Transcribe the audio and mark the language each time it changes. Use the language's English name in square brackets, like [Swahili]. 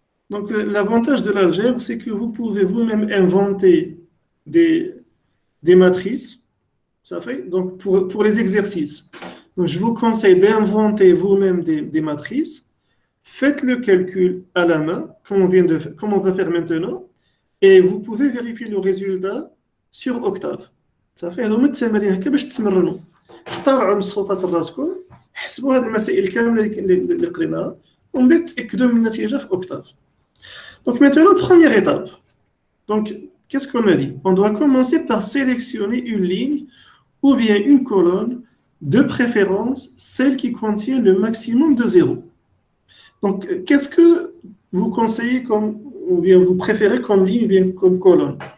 [French] Donc l'avantage de l'algèbre, c'est que vous pouvez vous-même inventer des matrices. Ça fait? Donc pour les exercices. Donc je vous conseille d'inventer vous-même des matrices. Faites le calcul à la main, comme on va faire maintenant, et vous pouvez vérifier le résultat sur Octave. Ça fait? [Arabic] هذوما التمارين هكا باش تتمرنوا. اختاروا مصفوفات راسكم، حسبوا هذه المسائل كامله اللي قريناها، ومن بعد تاكدوا من النتيجه في Octave. [French] Donc maintenant, première étape. Donc, qu'est-ce qu'on a dit? On doit commencer par sélectionner une ligne ou bien une colonne, de préférence celle qui contient le maximum de 0. Donc, qu'est-ce que vous conseillez ou bien vous préférez comme ligne ou bien comme colonne?